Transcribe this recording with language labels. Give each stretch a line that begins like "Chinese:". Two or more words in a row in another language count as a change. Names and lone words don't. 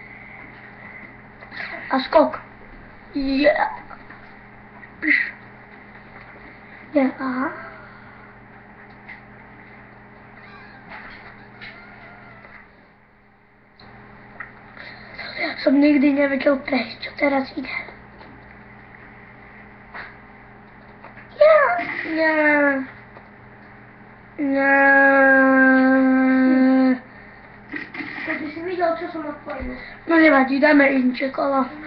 Czech: A skok. Yeah. Aha. Já jsem nikdy nevěděl prejsť,
Slovak: čo teraz ide.
Czech: Ne.
Slovak: Keď si videl, čo som odpovedal. No nevadí, dáme inče kolo.